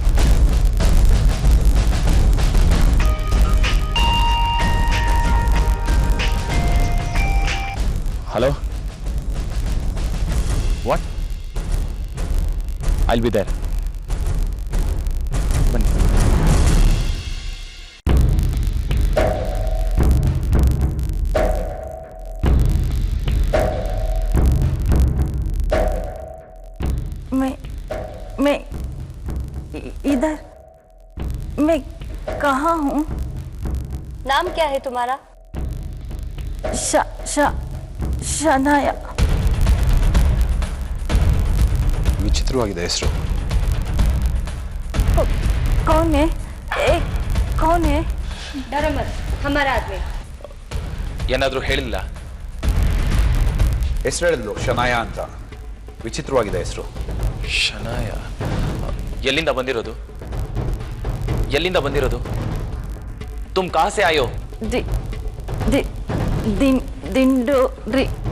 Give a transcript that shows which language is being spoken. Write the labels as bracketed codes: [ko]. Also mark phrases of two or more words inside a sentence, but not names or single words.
[en] Hello, what? I'll be there. ಬನ್ನಿ. [hi] मैं इधर मैं कहाँ हूँ? नाम क्या है तुम्हारा? शनाया. [kn] ವಿಚಿತ್ರವಾಗಿದೆ ಹೆಸರು. [hi] कौन है? कौन है? डरो मत, हमारा आदमी. [kn] ಏನಾದರೂ ಹೇಳಿಲ್ಲ? ಹೆಸರು ಹೇಳಿದ್ಲು, ಶನಾಯ ಅಂತ. ವಿಚಿತ್ರವಾಗಿದೆ ಹೆಸರು. ಶನಾಯ? ಎಲ್ಲಿಂದ ಬಂದಿರೋದು? ಎಲ್ಲಿಂದ ಬಂದಿರೋದು? [hi] तुम कहाँ से आयो? [kn] दिंडोरी.